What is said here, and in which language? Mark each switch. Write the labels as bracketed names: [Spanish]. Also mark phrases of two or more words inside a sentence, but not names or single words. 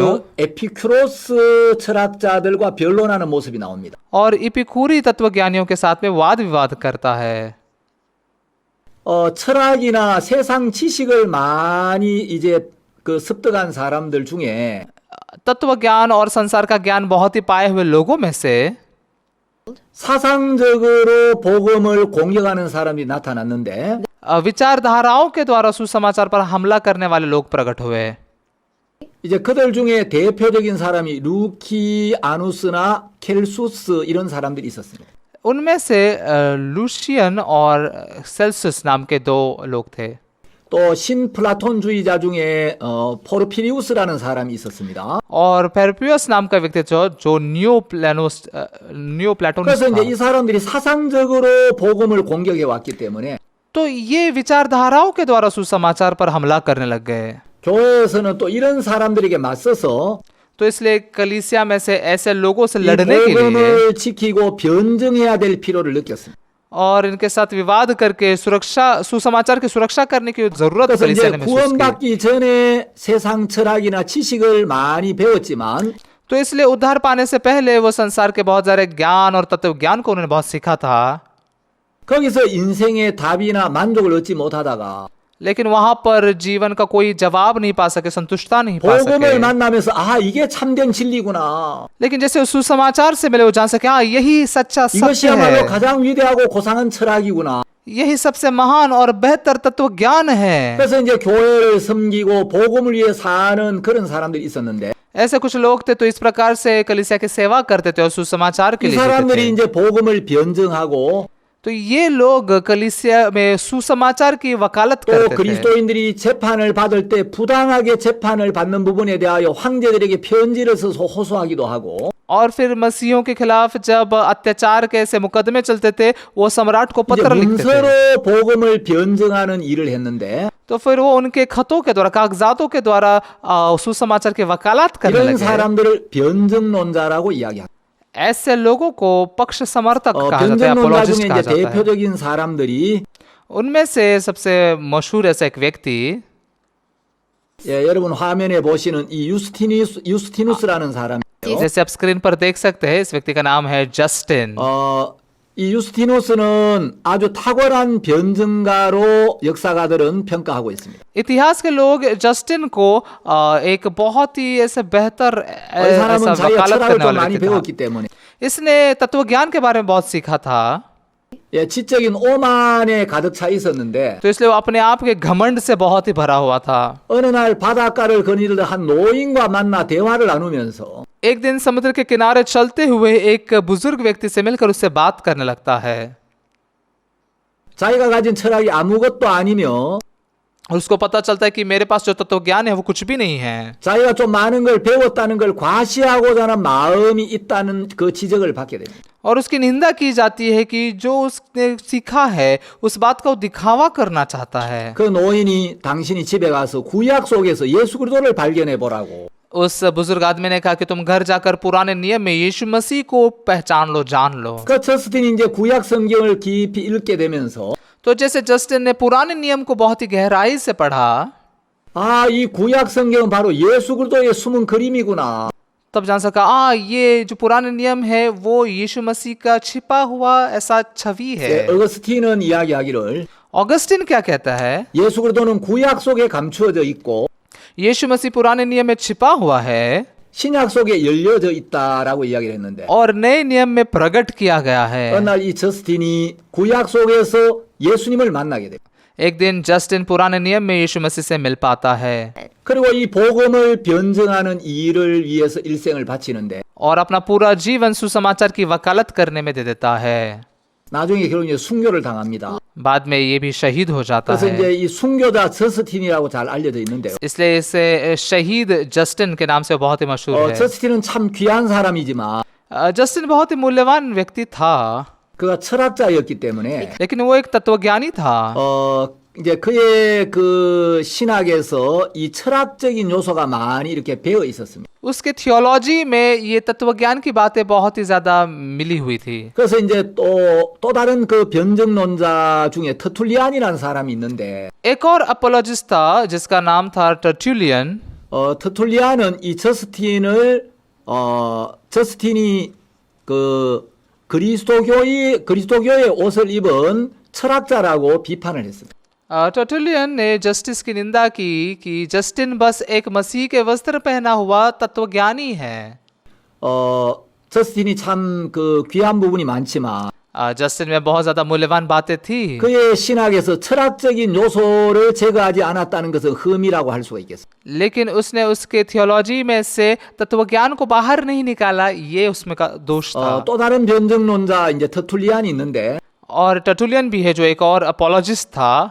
[Korean] 그 에피큐로스 철학자들과 변론하는 모습이 나옵니다. [Hindi] और इपिकूरी तत्वज्ञानियों के साथ में वाद विवाद करता है। [Korean] 철학이나 세상 지식을 많이 이제 그 습득한 사람들 중에 [Hindi] तत्व ज्ञान और संसार का ज्ञान बहुत ही पाए हुए लोगों में से [Korean] 사상적으로 복음을 공격하는 사람이 나타났는데 [Hindi] विचारधाराओं के द्वारा सुसमाचार पर हमला करने वाले लोग प्रकट हुए। [Korean] 이제 그들 중에 대표적인 사람이 루키아누스나 켈수스 이런 사람들이 있었습니다. [Hindi] उनमें से लूशियन और सेल्सियस नाम के दो लोग थे। [Korean] 또 신플라톤주의자 중에 포르피리우스라는 사람이 있었습니다. [Hindi] और पेरपियस नाम का व्यक्ति जो [English] neo platonist [Korean] 그래서 이제 [Hindi] था। [Korean] 이 사람들이 사상적으로 복음을 공격해 왔기 때문에 [Hindi] तो ये विचारधाराओं के द्वारा सुसमाचार पर हमला करने लग गए। [Korean] 교회에서는 또 이런 사람들에게 맞서서 [Hindi] तो इसलिए कलीसिया में से ऐसे लोगों से [Korean] 이 [Hindi] लड़ने के लिए [Korean] 복음을 지키고 변증해야 될 필요를 느꼈습니다. [Hindi] और इनके साथ विवाद करके सुसमाचार की सुरक्षा करने की जरूरत [Korean] 그래서 [Hindi] कलीसिया [Korean] 이제 [Hindi] ने महसूस की। [Korean] 구원받기 전에 세상 철학이나 지식을 많이 배웠지만 [Hindi] तो इसलिए उद्धार पाने से पहले वो संसार के बहुत सारे ज्ञान और तत्व ज्ञान को उन्होंने बहुत सीखा था, [Korean] 거기서 인생의 답이나 만족을 얻지 못하다가 [Hindi] लेकिन वहां पर जीवन का कोई जवाब नहीं पा सके, संतुष्टता नहीं पा [Korean] 복음을 [Hindi] सके। [Korean] 만나면서 아 이게 참된 진리구나. [Hindi] लेकिन जैसे उस सुसमाचार से मिले वो जान सके हाँ यही सच्चा सत्य [Korean] 이것이야말로 [Hindi] है, [Korean] 가장 위대하고 고상한 철학이구나. [Hindi] यही सबसे महान और बेहतर तत्व ज्ञान है। [Korean] 그래서 이제 교회를 섬기고 복음을 위해 사는 그런 사람들이 있었는데 [Hindi] ऐसे कुछ लोग थे तो इस प्रकार से कलीसिया की सेवा करते थे और सुसमाचार के [Korean] 이 [Hindi] लिए जीते [Korean] 사람들이 [Hindi] थे। [Korean] 이제 복음을 변증하고 [Hindi] तो ये लोग कलीसिया में सुसमाचार की वकालत [Korean] 또 [Hindi] करते थे। [Korean] 그리스도인들이 재판을 받을 때 부당하게 재판을 받는 부분에 대하여 황제들에게 편지를 써서 호소하기도 하고 [Hindi] और फिर मसीहों के खिलाफ जब अत्याचार के ऐसे मुकदमे चलते थे वो सम्राट को [Korean] 이제 [Hindi] पत्र लिखते थे। [Korean] 문서로 복음을 변증하는 일을 했는데 [Hindi] तो फिर वो उनके खतों के द्वारा, कागजातों के द्वारा सुसमाचार की वकालत करने [Korean] 이런 [Hindi] लगे। [Korean] 사람들을 변증론자라고 이야기합니다. [Hindi] ऐसे लोगों को पक्ष समर्थक कहा जाता है, [Korean] 변증론자 [Hindi] अपोलोजिस्ट [Korean] 중에 [Hindi] कहा [Korean] 이제 [Hindi] जाता है। [Korean] 대표적인 사람들이 [Hindi] उनमें से सबसे मशहूर ऐसा एक व्यक्ति, [Korean] 예, 여러분 화면에 보시는 이 유스티누스라는 사람이에요. [Hindi] जैसे आप स्क्रीन पर देख सकते हैं, इस व्यक्ति का नाम है जस्टिन। [Korean] 이 유스티누스는 아주 탁월한 변증가로 역사가들은 평가하고 있습니다. [Hindi] इतिहास के लोग जस्टिन को एक बहुत ही ऐसे बेहतर [Korean] 이 [Hindi] ऐसा [Korean] 사람은 자기가 [Hindi] वकालत [Korean] 철학을 [Hindi] करने [Korean] 좀 [Hindi] वाला [Korean] 많이 [Hindi] व्यक्ति था। [Korean] 배웠기 때문에 [Hindi] इसने तत्व ज्ञान के बारे में बहुत सीखा था, [Korean] 예, 지적인 오만에 가득 차 있었는데 [Hindi] तो इसलिए वो अपने आप के घमंड से बहुत ही भरा हुआ था। [Korean] 어느 날 바닷가를 거닐던 한 노인과 만나 대화를 나누면서 [Hindi] एक दिन समुद्र के किनारे चलते हुए एक बुजुर्ग व्यक्ति से मिलकर उससे बात करने लगता है। [Korean] 자기가 가진 철학이 아무것도 아니며 [Hindi] और उसको पता चलता है कि मेरे पास जो तत्व ज्ञान है वो कुछ भी नहीं है, [Korean] 자기가 좀 많은 걸 배웠다는 걸 과시하고자 하는 마음이 있다는 그 지적을 받게 됩니다. [Hindi] और उसकी निंदा की जाती है कि जो उसने सीखा है उस बात का वो दिखावा करना चाहता है। [Korean] 그 노인이 당신이 집에 가서 구약 속에서 예수 그리스도를 발견해 보라고 [Hindi] उस बुजुर्ग आदमी ने कहा कि तुम घर जाकर पुराने नियम में यीशु मसीह को पहचान लो, जान लो। [Korean] 그 저스틴이 이제 구약 성경을 깊이 읽게 되면서 [Hindi] तो जैसे जस्टिन ने पुराने नियम को बहुत ही गहराई से पढ़ा, [Korean] 아, 이 구약 성경은 바로 예수 그리스도의 숨은 그림이구나. [Hindi] तब जान सका ये जो पुराने नियम है वो यीशु मसीह का छिपा हुआ ऐसा छवि [Korean] 예, [Hindi] है। [Korean] 어거스틴은 이야기하기를 [Hindi] ऑगस्टिन क्या कहता है? [Korean] 예수 그리스도는 구약 속에 감추어져 있고 [Hindi] यीशु मसीह पुराने नियम में छिपा हुआ है [Korean] 신약 속에 열려져 있다라고 이야기를 했는데 [Hindi] और नए नियम में प्रकट किया गया है। [Korean] 어느 날 이 저스틴이 구약 속에서 예수님을 만나게 돼요. [Hindi] एक दिन जस्टिन पुराने नियम में यीशु मसीह से मिल पाता है [Korean] 그리고 이 복음을 변증하는 일을 위해서 일생을 바치는데 [Hindi] और अपना पूरा जीवन सुसमाचार की वकालत करने में दे देता है। [Korean] 나중에 결국 이제 순교를 당합니다. [Hindi] बाद में ये भी शहीद हो जाता [Korean] 그래서 이제 [Hindi] है। [Korean] 이 순교자 저스틴이라고 잘 알려져 있는데요. [Hindi] इसलिए इसे शहीद जस्टिन के नाम से बहुत ही मशहूर है। [Korean] 저스틴은 참 귀한 사람이지만 [Hindi] जस्टिन बहुत ही मूल्यवान व्यक्ति था, [Korean] 그가 철학자였기 때문에 [Hindi] लेकिन वो एक तत्वज्ञानी था। [Korean] 이제 그의 그 신학에서 이 철학적인 요소가 많이 이렇게 배어 있었습니다. [Hindi] उसके थियोलॉजी में ये तत्वज्ञान की बातें बहुत ही ज्यादा मिली हुई थी। [Korean] 그래서 이제 또 다른 그 변증론자 중에 터툴리안이라는 사람이 있는데 [Hindi] एक और अपोलोजिस्ट था जिसका नाम था टर्टुलियन। [Korean] 터툴리안은 이 저스틴이 그 그리스도교의 옷을 입은 철학자라고 비판을 했습니다. [Hindi] टर्टुलियन ने जस्टिस की निंदा की कि जस्टिन बस एक मसीह के वस्त्र पहना हुआ तत्वज्ञानी है। [Korean] 저스틴이 참 그 귀한 부분이 많지만 [Hindi] जस्टिन में बहुत ज्यादा मूल्यवान बातें थी, [Korean] 그의 신학에서 철학적인 요소를 제거하지 않았다는 것은 흠이라고 할 수가 있겠습니다. [Hindi] लेकिन उसने उसके थियोलॉजी में से तत्वज्ञान को बाहर नहीं निकाला, ये उसमें का दोष था। [Korean] 또 다른 변증론자 이제 터툴리안이 있는데 [Hindi] और टर्टुलियन भी है जो एक और अपोलॉजिस्ट था।